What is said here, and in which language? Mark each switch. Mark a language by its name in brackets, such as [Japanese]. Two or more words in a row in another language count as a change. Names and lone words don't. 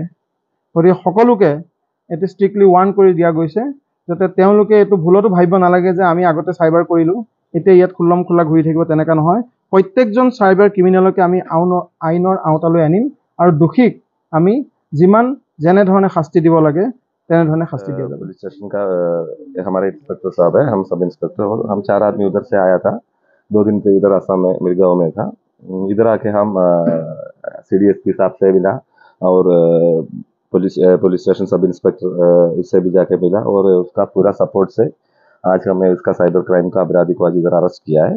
[Assamese] গতিকে সকলোকে এইটো [English] strictly warn [Assamese] কৰি দিয়া গৈছে যাতে তেওঁলোকে এইটো ভুলতো ভাবিব নালাগে যে আমি আগতে চাইবাৰ কৰিলোঁ, এতিয়া ইয়াত খুল্লম খোলা ঘূৰি থাকিব। তেনেকুৱা নহয়। প্ৰত্যেকজন [English] cyber criminal [Assamese] আমি আইনৰ আওতালৈ আনিম আৰু দোষীক আমি যেনেধৰণে শাস্তি দিব লাগে তেনেধৰণে শাস্তি দিয়া যাব। [English] police station [Hindi] का हमारे इंस्पेक्टर साहब है, हम [English] sub inspector, [Hindi] हम 4 आदमी उधर से आया था। 2 दिन से इधर असम में मिर्गांव में था। इधर आके हम CDSP साहब से मिला और [English] police station sub inspector [Hindi] उससे भी जाके मिला और उसका पूरा सपोर्ट से आज हमें उसका [English] cyber crime [Hindi] का अपराधी को आज इधर अरेस्ट किया है।